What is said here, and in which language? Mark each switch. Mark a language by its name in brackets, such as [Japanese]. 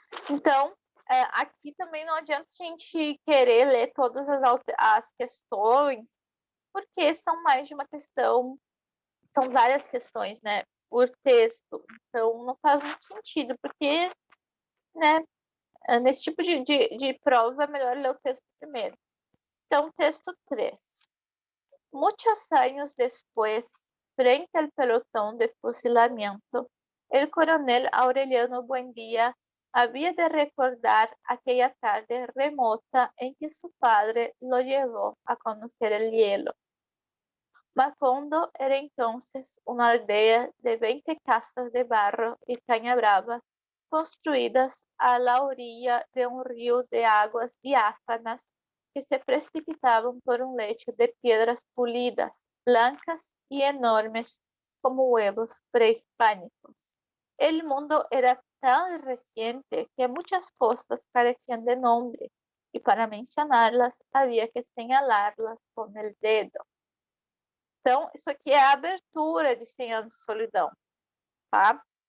[Portuguese] Então, aqui também não adianta a gente querer ler todas as questões, porque são mais de uma questão, são várias questões, né, por texto. Então, não faz muito sentido, porque, né, nesse tipo de prova é melhor ler o texto primeiro. Então, texto 3. [Spanish] Muchos años después, frente al pelotón de fusilamiento, el coronel Aureliano Buendía había de recordar aquella tarde remota en que su padre lo llevó a conocer el hielo. Macondo era entonces una aldea de 20 casas de barro y caña brava, construidas a la orilla de un río de aguas diáfanas que se precipitaban por un lecho de piedras pulidas, blancas y enormes como huevos prehispánicos. El mundo era tan reciente que muchas cosas carecían de nombre, y para mencionarlas había que señalarlas con el dedo. [Portuguese] Então, isso aqui é a abertura de 100 anos de solidão, tá?